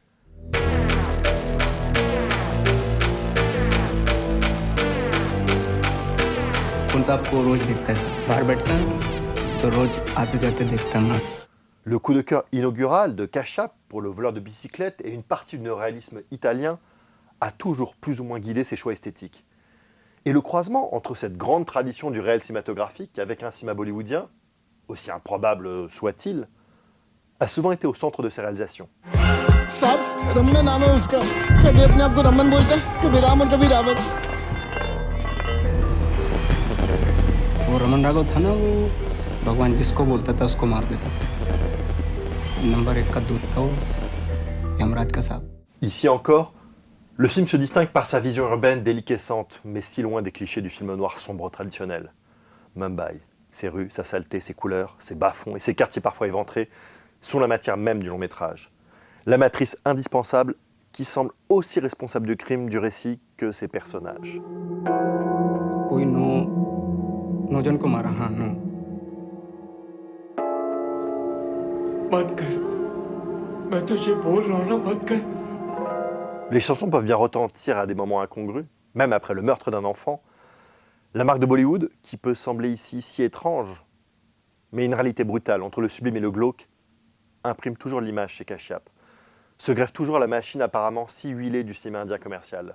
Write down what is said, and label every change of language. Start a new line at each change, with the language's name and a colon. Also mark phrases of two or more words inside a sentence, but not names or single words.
French: Le coup de cœur inaugural de Kashyap pour le voleur de bicyclette et une partie du néoréalisme italien a toujours plus ou moins guidé ses choix esthétiques. Et le croisement entre cette grande tradition du réel cinématographique avec un cinéma bollywoodien, aussi improbable soit-il, a souvent été au centre de ses réalisations.
Hindi: रमन राघव था ना वो भगवान जिसको बोलता था उसको मार देता था नंबर 1 का दूत था वो यमराज का साहब.
French: Ici encore, le film se distingue par sa vision urbaine déliquescente, mais si loin des clichés du film noir sombre traditionnel. Mumbai, ses rues, sa saleté, ses couleurs, ses bas-fonds et ses quartiers parfois éventrés sont la matière même du long métrage. La matrice indispensable qui semble aussi responsable du crime du récit que ses personnages.
Hindi: कोई नौजन को मारा. हाँ नो मत कर मैं तुझे बोल रहा हूं ना मत कर.
French: Les chansons peuvent bien retentir à des moments incongrus, même après le meurtre d'un enfant. La marque de Bollywood, qui peut sembler ici si étrange, mais une réalité brutale entre le sublime et le glauque, imprime toujours l'image chez Kashyap, se greffe toujours à la machine apparemment si huilée du cinéma indien commercial.